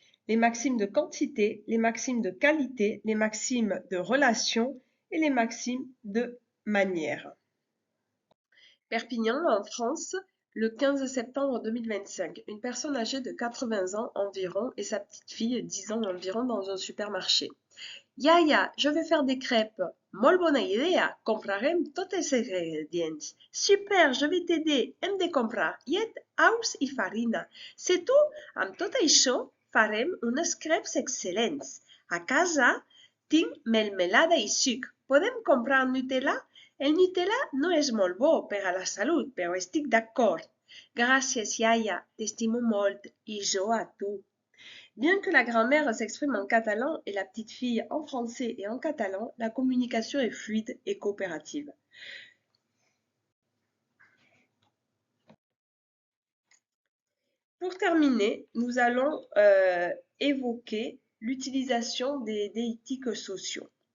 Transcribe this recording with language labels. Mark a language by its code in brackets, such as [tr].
[fr] Les maximes de quantité, les maximes de qualité, les maximes de relation et les maximes de manière. Perpignan, en France, le 15 septembre 2025. Une personne âgée de 80 ans environ et sa petite fille, 10 ans environ, dans un supermarché. Yaya, je vais faire des crêpes. [ca] Molt bona idea, comprarem tots els ingredients. [fr] Super, je vais t'aider, [ca] hem de comprar llet, ous i farina. Sé tu, amb tot això farem unes crepes excel·lents. A casa tinc melmelada i suc. Podem comprar Nutella? El Nutella no és molt bo per a la salut, però estic d'acord. Gràcies, Yaya, t'estimo molt, i jo a tu. [fr] Bien que la grand-mère s'exprime en catalan et la petite fille en français et en catalan, la communication est fluide et coopérative. Pour terminer, nous allons évoquer l'utilisation des déictiques sociaux.